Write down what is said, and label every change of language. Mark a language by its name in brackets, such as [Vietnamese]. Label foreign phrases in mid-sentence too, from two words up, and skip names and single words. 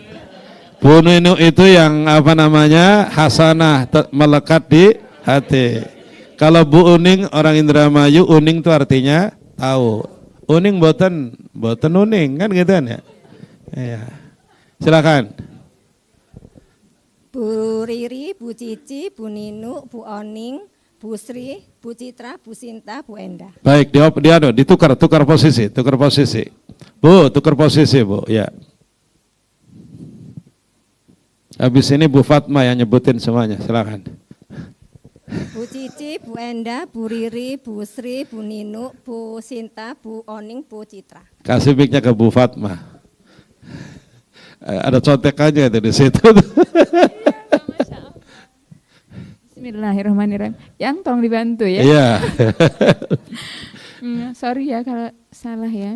[Indonesian] Bu Ninu itu yang hasanah melekat di hati. Kalau Bu Uning orang Indramayu, Uning itu artinya tahu. [Javanese] Uning boten uning kan gitu kan ya. [Indonesian] Iya. Silakan. Bu Riri, Bu Cici, Bu Ninu, Bu Oning, Bu Sri, Bu Citra, Bu Sinta, Bu Enda. Baik, ditukar posisi. Bu, tukar posisi, Bu, ya. Habis ini Bu Fatma yang nyebutin semuanya, silakan. Bu Cici, Bu Enda, Bu Riri, Bu Sri, Bu Ninu, Bu Sinta, Bu Oning, Bu Citra. Kasih mic-nya ke Bu Fatma. Ada contekannya itu di situ. [Arabic] Bismillahirrahmanirrahim. [Indonesian] Yang tolong dibantu ya. Iya. Sorry ya kalau salah ya.